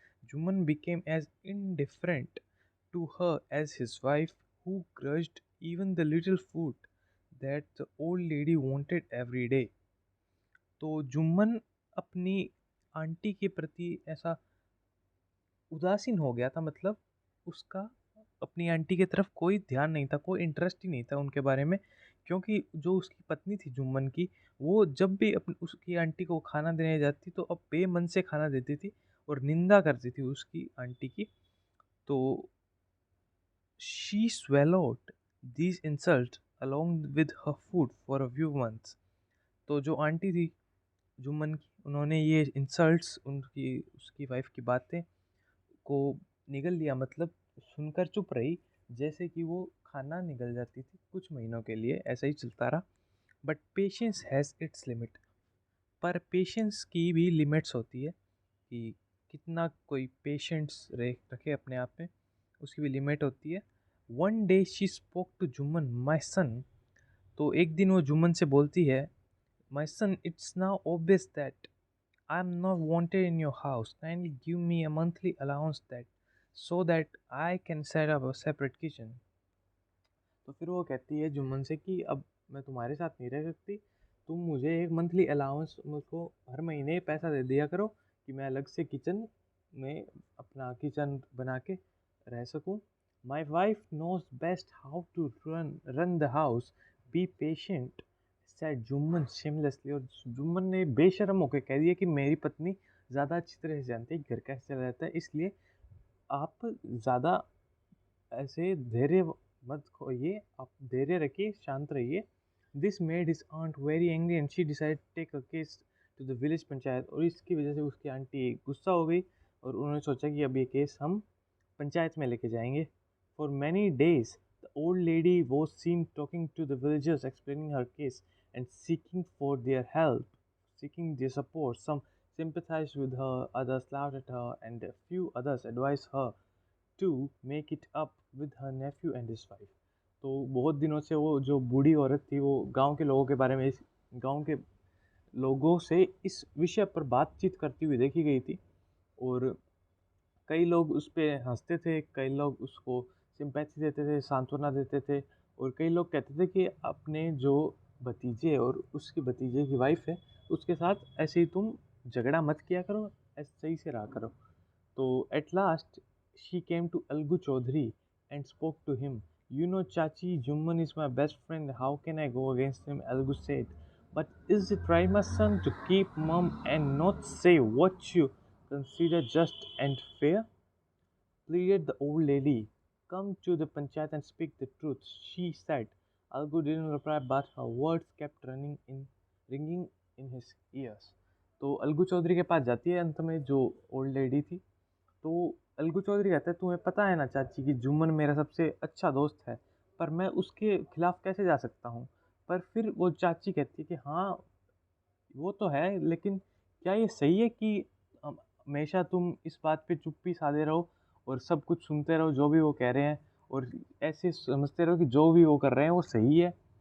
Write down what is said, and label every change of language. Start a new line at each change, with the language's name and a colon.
English: Jumman became as indifferent to her as his wife, who grudged even the little food that the old lady wanted every day.
Hindi: तो जुम्मन अपनी aunty के प्रति ऐसा उदासीन हो गया था, मतलब उसका अपनी आंटी की तरफ कोई ध्यान नहीं था, कोई इंटरेस्ट ही नहीं था उनके बारे में। क्योंकि जो उसकी पत्नी थी जुम्मन की, वो जब भी अपनी उसकी आंटी को खाना देने जाती तो अब बेमन से खाना देती थी और निंदा करती थी उसकी आंटी की।
English: तो she swallowed these insults along with her food for a few months।
Hindi: तो जो आंटी थी जुम्मन की, उन्होंने ये इंसल्ट्स, उनकी उसकी वाइफ की बातें को निगल लिया, मतलब सुनकर चुप रही, जैसे कि वो खाना निगल जाती थी। कुछ महीनों के लिए ऐसा ही चलता रहा।
English: But patience has its limit.
Hindi: पर पेशेंस की भी लिमिट्स होती है कि कितना कोई पेशेंस रखे अपने आप में, उसकी भी लिमिट होती है।
English: One day she spoke to Jumman, my son.
Hindi: तो एक दिन वो जुम्मन से बोलती है,
English: My son, it's now obvious that I am not wanted in your house. Kindly give me a monthly allowance so that I can set up a separate kitchen.
Hindi: तो फिर वो कहती है जुम्मन से कि अब मैं तुम्हारे साथ नहीं रह सकती, तुम मुझे एक मंथली अलाउंस, मुझको हर महीने पैसा दे दिया करो कि मैं अलग से किचन में अपना किचन बना के रह सकूं।
English: My wife knows best how to run the house, be patient, said Jumman shamelessly.
Hindi: और जुम्मन ने बेशर्म होकर कह दिया कि मेरी पत्नी ज़्यादा अच्छी तरह से जानती है घर कैसे चला जाता है, इसलिए आप ज़्यादा ऐसे धैर्य मत खोइए, आप धैर्य रखिए, शांत रहिए।
English: This made his aunt very angry and she decide take a case to the village panchayat.
Hindi: और इसकी वजह से उसकी आंटी गुस्सा हो गई और उन्होंने सोचा कि अब ये केस हम पंचायत में लेके जाएंगे।
English: For many days the old lady was seen talking to the villagers, explaining her case and seeking for their help, seeking their support. Some sympathized with her, others laughed at her, and a few others advised her to make it up with her nephew and his wife.
Hindi: तो बहुत दिनों से वो जो बूढ़ी औरत थी, वो गांव के लोगों के बारे में, इस गांव के लोगों से इस विषय पर बातचीत करती हुई देखी गई थी। और कई लोग उस पर हंसते थे, कई लोग उसको सिंपैथी देते थे, सांत्वना देते थे, और कई लोग कहते थे कि अपने जो भतीजे और उसकी भतीजे की वाइफ है उसके साथ ऐसे ही तुम झगड़ा मत किया करो, ऐसे सही से रहा करो।
English: तो at last she came to Algu Chaudhary and spoke to him. You know, Chachi, Jumman is my best friend. How can I go against him? Algu said. But is it right, my son, to keep mum and not say what you consider just and fair? Pleaded the old lady. Come to the panchayat and speak the truth, she said. Algu didn't reply, but her words kept ringing in his ears.
Hindi: तो अलगू चौधरी के पास जाती है अंत में जो old lady थी। तो अलगू चौधरी कहता है, तुम्हें पता है ना चाची कि जुम्मन मेरा सबसे अच्छा दोस्त है, पर मैं उसके खिलाफ कैसे जा सकता हूँ। पर फिर वो चाची कहती है कि हाँ, वो तो है, लेकिन क्या ये सही है कि हमेशा तुम इस बात पे चुप्पी साधे रहो और सब कुछ सुनते रहो जो भी वो कह रहे हैं, और ऐसे समझते रहो कि जो भी वो कर रहे हैं वो सही है।